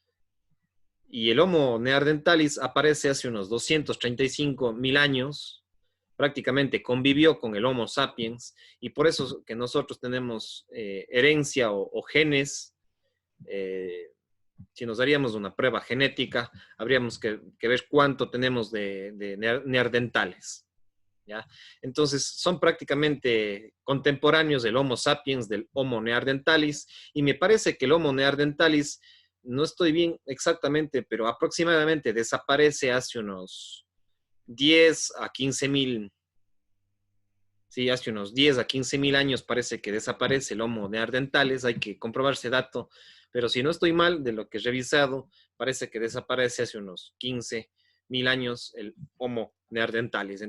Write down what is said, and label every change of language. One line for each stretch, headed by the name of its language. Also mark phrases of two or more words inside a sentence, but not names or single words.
Spanish: Y el Homo neanderthalis aparece hace unos 235.000 años, prácticamente convivió con el Homo sapiens, y por eso que nosotros tenemos herencia o genes. Si nos daríamos una prueba genética, habríamos que ver cuánto tenemos de neandertales, ¿ya? Entonces, son prácticamente contemporáneos del Homo sapiens, del Homo neanderthalis, y me parece que el Homo neanderthalis, no estoy bien exactamente, pero aproximadamente desaparece hace unos 10 a 15.000, sí, hace unos 10 a 15.000 años parece que desaparece el Homo neanderthalis, hay que comprobar ese dato, pero si no estoy mal, de lo que he revisado, parece que desaparece hace unos 15.000 años el Homo neanderthalis.